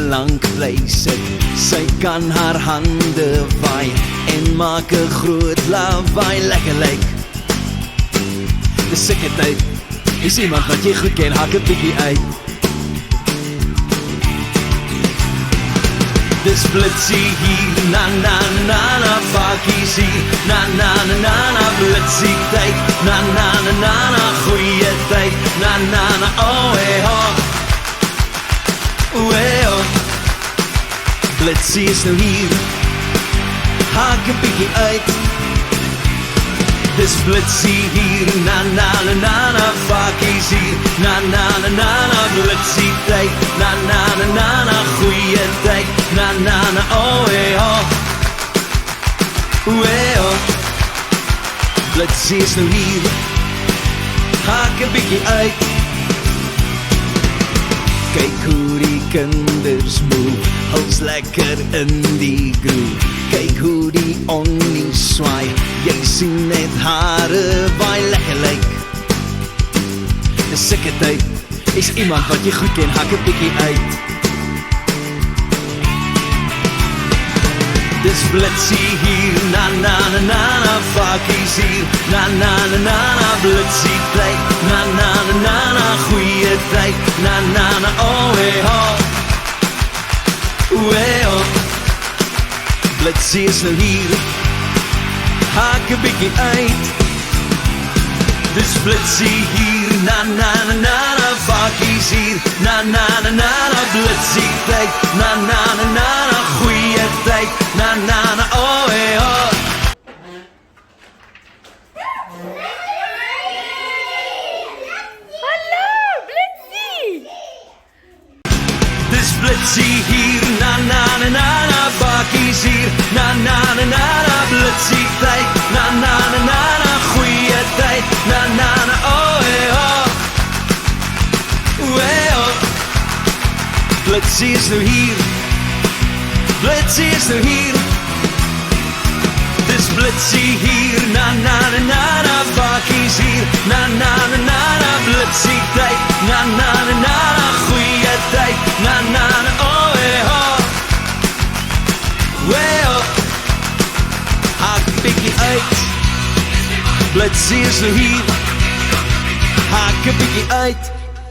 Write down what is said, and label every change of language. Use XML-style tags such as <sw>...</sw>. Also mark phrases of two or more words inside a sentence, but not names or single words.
<af>Lank bly sit, sy kan haar hande waai en maak 'n groot lawaai, lekker lyk. Dis seker tyd, is iemand wat jy goed ken, hak 'n bietjie uit. Dis Blitzy hier, na na na na, Bakkies hier, na na na na na, Blitzy tyd, na na na na na, goeie tyd, na na na, oh hey oh, oh hey oh. Blitzy is nou hier, haak 'n bietjie uit. Dis Blitzy hier, na na na na na, Bakkies hier, na na na na na, Blitzy tyd, na na na na na, goeie tyd, na na na, oh hey oh, oh hey oh. Blitzy is nou hier, haak 'n bietjie uit. Kyk hoe die kinders move, huls lekker</af> <en>in die groove.</en> <af>Kyk hoe die onnie swaai, jy sien net hare waai, lekker lyk. Dis seker tyd, is iemand wat jy goed ken, hak 'n bietjie uit. Dis Blitzy hier, na na na na na, Bakkies hier, na na na na na, Blitzy tyd, na na na na na, goeie tyd, na na na, oh hey oh, oh hey oh. Blitzy is nou hier, haak 'n bietjie uit. Dis Blitzy hier, na na na na na, Bakkies hier, na na na na na, Blitzy tyd, na na na na na, goeie tyd, na na na, oh hey oh. Hallo, Blitzy! Dis Blitzy hier, na na na na na, Bakkies hier, na na na na na, Blitzy tyd, na na na na na, goeie tyd, na na na, oh hey oh, oh hey oh. Blitzy is nou hier, Blitzy is nou hier. Dis Blitzy hier, na na na na na, Bakkies hier, na na na na na, Blitzy tyd, na na na na na, goeie tyd, na na na, oh hey oh, oh hey oh. Haak 'n bietjie uit, Blitzy is nou hier, haak 'n bietjie uit.</af>